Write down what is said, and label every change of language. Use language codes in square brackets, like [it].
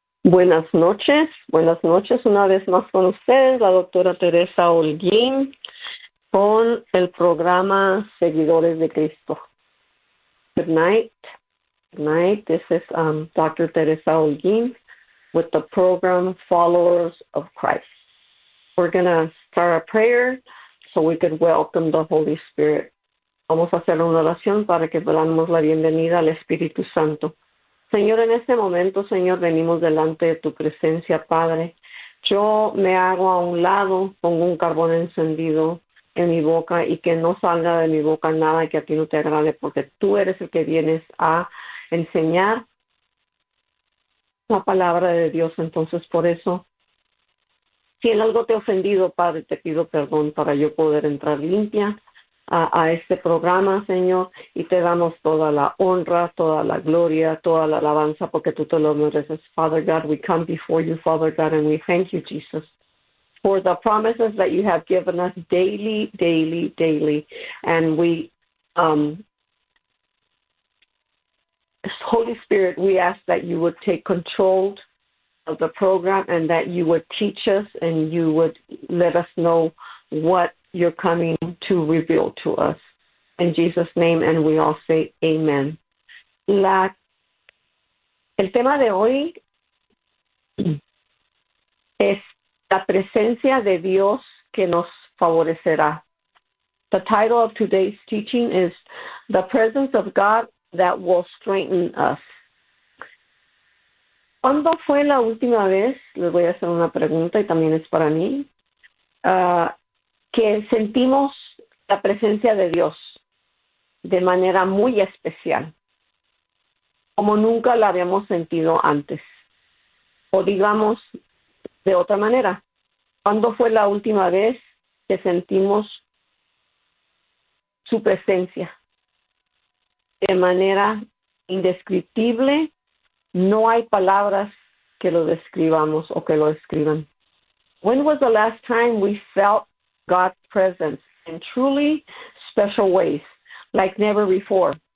[es] Buenas noches una vez más con ustedes, la doctora Teresa Holguín, con el programa Seguidores de Cristo. [en] Good night, this is Dr. Teresa Holguín with the program Followers of Christ. We're going to start a prayer so we can welcome the Holy Spirit. [es] Vamos a hacer una oración para que podamos la bienvenida al Espíritu Santo. Señor, en este momento, Señor, venimos delante de tu presencia, Padre. Yo me hago a un lado, pongo un carbón encendido en mi boca y que no salga de mi boca nada que a ti no te agrade, porque tú eres el que vienes a enseñar la palabra de Dios. Entonces, por eso, si en algo te he ofendido, Padre, te pido perdón para yo poder entrar limpia a este programa, Señor, y te damos toda la honra, toda la gloria, toda la alabanza, porque tú te lo mereces. [en] Father God, we come before you, Father God, and we thank you, Jesus, for the promises that you have given us daily, daily, daily. And we, Holy Spirit, we ask that you would take control of the program and that you would teach us and you would let us know what you're coming to reveal to us. In Jesus' name, and we all say amen. [es] El tema de hoy es la presencia de Dios que nos favorecerá. [en] The title of today's teaching is The Presence of God That Will Strengthen Us. [es] ¿Cuándo fue la última vez? Les voy a hacer una pregunta y también es para mí. Que sentimos la presencia de Dios de manera muy especial, como nunca la habíamos sentido antes. O digamos de otra manera, ¿cuándo fue la última vez que sentimos su presencia de manera indescriptible? No hay palabras que lo describamos o que lo escriban. [en] When was the last time we felt God's presence in truly special ways, like never before?